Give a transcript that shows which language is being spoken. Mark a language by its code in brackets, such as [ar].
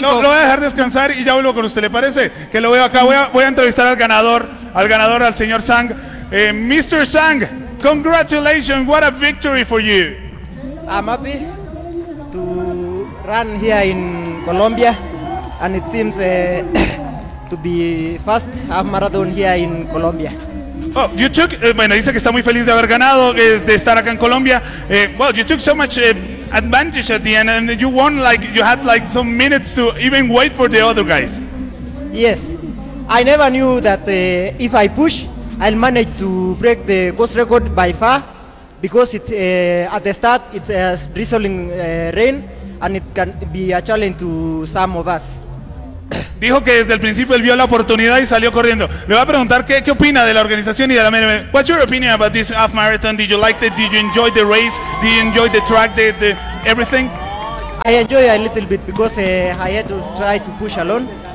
[es] Lo voy a dejar descansar y ya vuelvo con usted, ¿le parece? Que lo veo acá, voy a entrevistar al ganador, al señor Zhang. [en] Mr. Zhang, congratulations, what a victory for you. I'm happy to run here in Colombia, and it seems to be first half marathon here in Colombia. Oh, you took. [es] Bueno, dice que está muy feliz de haber ganado, de estar acá en Colombia. [en] Well, you took so much advantage at the end, and you won. Like you had like some minutes to even wait for the other guys. Yes, I never knew that if I push, I'll manage to break the course record by far. Because it's at the start it's a drizzling rain and it can be a challenge to some of us. [es] dijo que desde el principio él vio la oportunidad y salió corriendo. Le voy a preguntar qué opina de la organización y de la MMA. [en] What's your opinion about this half marathon? Did you like it? Did you enjoy the race? Did you enjoy the track? The everything? I enjoy a little bit because I had to try to push alone.